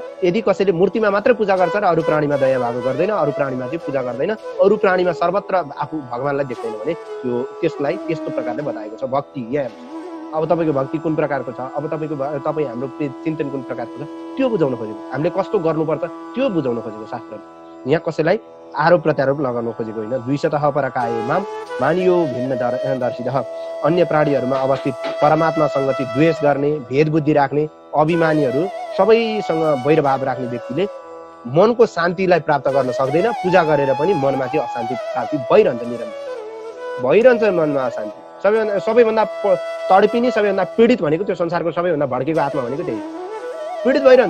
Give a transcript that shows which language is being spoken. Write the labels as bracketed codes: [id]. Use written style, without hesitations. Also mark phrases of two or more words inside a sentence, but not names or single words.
[ne] यदि कसैले मूर्तिमा मात्रै पूजा गर्छ र अरू प्राणीमा दया भाव गर्दैन, अरू प्राणीमा चाहिँ पूजा गर्दैन, अरू प्राणीमा सर्वत्र आफू भगवानलाई देख्दैन भने त्यसलाई त्यस्तो प्रकारले बताएको छ भक्ति। यहाँ अब तपाईँको भक्ति कुन प्रकारको छ, अब तपाईँ हाम्रो चिन्तन कुन प्रकारको छ त्यो बुझाउन खोजेको, हामीले कस्तो गर्नुपर्छ त्यो बुझाउन खोजेको शास्त्रले। यहाँ कसैलाई आरोप प्रत्यारोप लगाउन खोजेको होइन। [sa] द्विषतः परकाय माम मानियो भिन्न दर्शितः, [ne] अन्य प्राणीहरूमा अवस्थित परमात्मासँग चाहिँ द्वेष गर्ने, भेद बुद्धि राख्ने, अभिमानीहरू सबैसँग वैरभाव राख्ने व्यक्तिले मनको शान्तिलाई प्राप्त गर्न सक्दैन। पूजा गरेर पनि मनमा चाहिँ अशान्ति प्राप्ति भइरहन्छ, निरन्तर भइरहन्छ मनमा अशान्ति। सबैभन्दा तडपिने, सबैभन्दा पीडित भनेको त्यो संसारको सबैभन्दा भड्केको आत्मा भनेको त्यही पीडित भइरहन्छ।